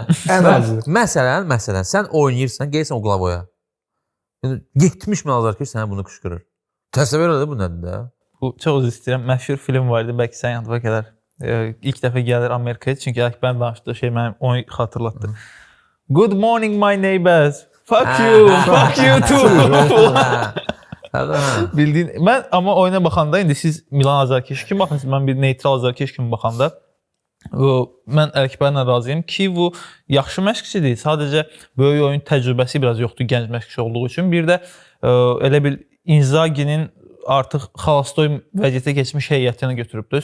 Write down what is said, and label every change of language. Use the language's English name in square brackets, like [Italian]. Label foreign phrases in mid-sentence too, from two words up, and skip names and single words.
[Azerbaijani] Ən azı. Məsələn, sən oynayırsan, gəlsən o Glavoya. Yəni 70 min azarkeş sənə bunu qışqırır. Təsəvvür elə də bu nədir də? Bu çox üzr istəyirəm. Məşhur film var idi, bəlkə sən yadına gələr. İlk dəfə gəlir Amerikaya, çünki Əkbər danışdığı şey mənim onu xatırlatdı. [English] Good morning my neighbors. Fuck you, fuck you too. [Azerbaijani] Bildiyin, mən amma oyuna baxanda indi siz Milan azarkeşi kimi baxırsınız, mən bir neytral azarkeş kimi baxanda mən Əkbərlə razıyam ki, bu yaxşı məşqçidir. Sadəcə böyük oyun təcrübəsi biraz yoxdur gənc məşqçi olduğu üçün. Bir də elə bil Inzaghi'nin artıq xalastoy vəziyyətə keçmiş heyətini götürübdür.